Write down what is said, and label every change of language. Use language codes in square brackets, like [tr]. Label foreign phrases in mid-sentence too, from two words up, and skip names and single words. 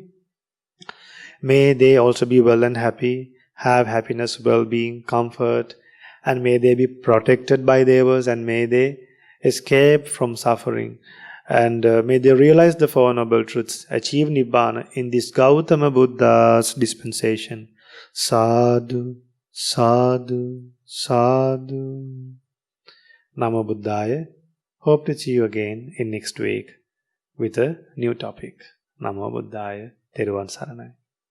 [en] May they also be well and happy, have happiness, well-being, comfort, and may they be protected by devas, and may they escape from suffering, and may they realize the Four Noble Truths, achieve Nibbana in this Gautama Buddha's dispensation. [pi] Sadhu, sadhu, sadhu. Namo Buddhaya. [en] Hope to see you again in next week with a new topic. [pi] Namo Buddhaya. [si] Teruvan Saranai.